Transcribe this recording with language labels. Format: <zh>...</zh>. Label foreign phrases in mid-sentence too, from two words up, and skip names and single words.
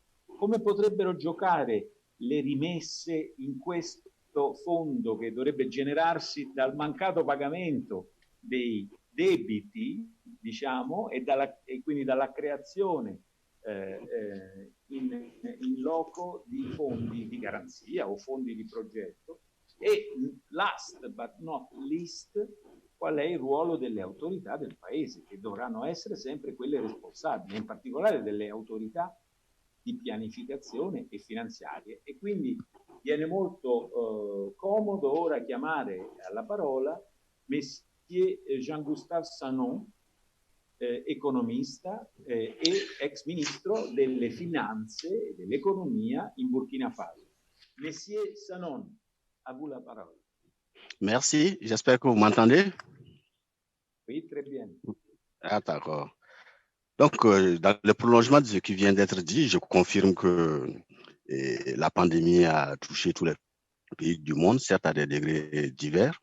<it>Come potrebbero giocare le rimesse in questo fondo che dovrebbe generarsi dal mancato pagamento dei debiti, diciamo, e quindi dalla creazione in loco di fondi di garanzia o fondi di progetto. E</it> <en>last but not least,</en> <it>qual è il ruolo delle autorità del paese, che dovranno essere sempre quelle responsabili, in particolare delle autorità di pianificazione e finanziarie. E quindi viene molto comodo ora chiamare alla parola Monsieur Jean-Gustave Sanon, economista e ex ministro delle finanze e dell'economia in Burkina Faso.</it> <fr>Monsieur Sanon, à vous la parole. Merci, j'espère que vous m'entendez. Oui, très bien. Ah, d'accord. Donc, dans le prolongement de ce qui vient d'être dit, je confirme que la pandémie a touché tous les pays du monde, certes à des degrés divers.</fr>